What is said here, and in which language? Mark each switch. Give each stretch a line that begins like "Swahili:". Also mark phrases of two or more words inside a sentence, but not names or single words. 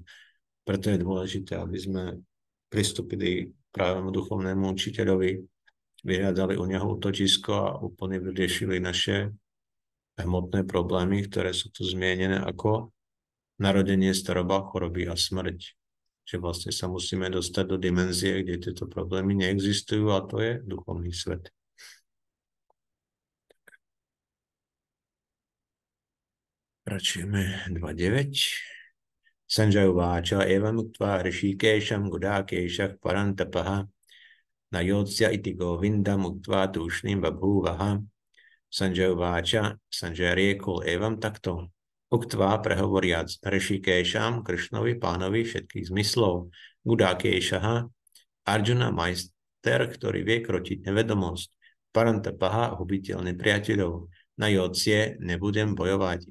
Slovak: Preto je dôležité, aby sme pristúpili právému duchovnému učiteľovi, vyhľadali u neho útočisko a úplne vyriešili naše hmotné problémy, ktoré sú tu zmienené ako narodenie, staroba, choroby a smrť. Že vlastne sa musíme dostať do dimenzie, kde tieto problémy neexistujú a to je duchovný svet. Pračujeme 2.9.
Sanskrit: सञ्जय उवाच एवम् उक्त्वा हृषीकेशं गुडाकेशः परन्तपः नयोत्स्य इति गोविन्दम् उक्त्वा तूष्णीं बभूव ह.
Slovak: Sanjay Uvacha, Sanjay riekol evam takto. Uktva prehovoriac Rishikesham, Kršnovi, pánovi všetkých zmyslov, Gudakeshaha, Arjuna majster, ktorý vie krotiť nevedomosť, Parantapaha, hubiteľ nepriateľov, na Jocie nebudem bojovať.